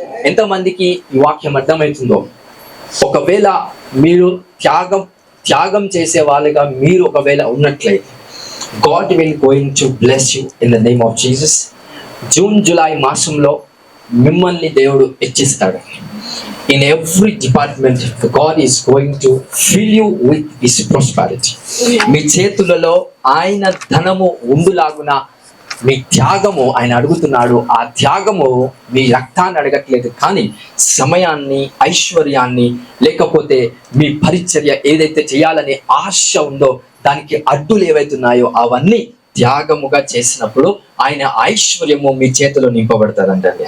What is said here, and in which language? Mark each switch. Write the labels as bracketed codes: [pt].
[te] ఎంతమందికి ఈ వాక్యం అర్థమవుతుందో? ఒకవేళ మీరు త్యాగం చేసే వాళ్ళుగా మీరు ఒకవేళ ఉన్నట్లయితే [en] God will going to bless you in the name of Jesus. [te] June July మాసంలో మిమ్మల్ని దేవుడు హెచ్చిస్తాడు. [en] In every department, God is going to fill you with His prosperity. [te] మీ చేతులలో ఆయన ధనము ఉండులాగున మీ త్యాగము ఆయన అడుగుతున్నాడు. ఆ త్యాగము మీ రక్తాన్ని అడగట్లేదు, కానీ సమయాన్ని, ఐశ్వర్యాన్ని, లేకపోతే మీ పరిచర్య ఏదైతే చేయాలనే ఆశ ఉందో దానికి అడ్డులు ఏవైతున్నాయో అవన్నీ త్యాగముగా చేసినప్పుడు ఆయన ఐశ్వర్యము మీ చేతిలో నింపబడతారంటండి.